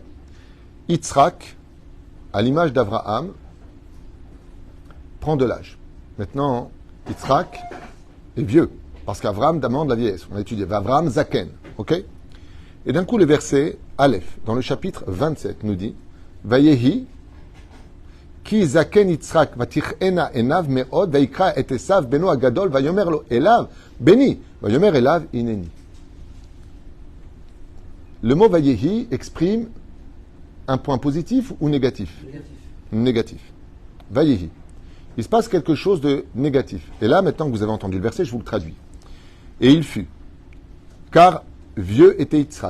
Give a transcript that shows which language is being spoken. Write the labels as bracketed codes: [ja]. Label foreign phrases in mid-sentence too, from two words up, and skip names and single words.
[fr] Yitzhak, à l'image d'Abraham, prend de l'âge. Maintenant, Yitzhak est vieux, parce qu'Abraham demande la vieillesse. On a étudié Abraham Zaken, ok? Et d'un coup, le verset Aleph, dans le chapitre 27, nous dit [he] ויהי, כי זקן יצחק ותכהין עיניו מראות ויקרא את עשו בנו הגדול ויאמר אליו בני ויאמר אליו הנני. [fr] Le mot Vayehi exprime un point positif ou négatif? Négatif. Vayehi. Il se passe quelque chose de négatif. Et là, maintenant que vous avez entendu le verset, je vous le traduis. Et il fut, car vieux était Yitzhak.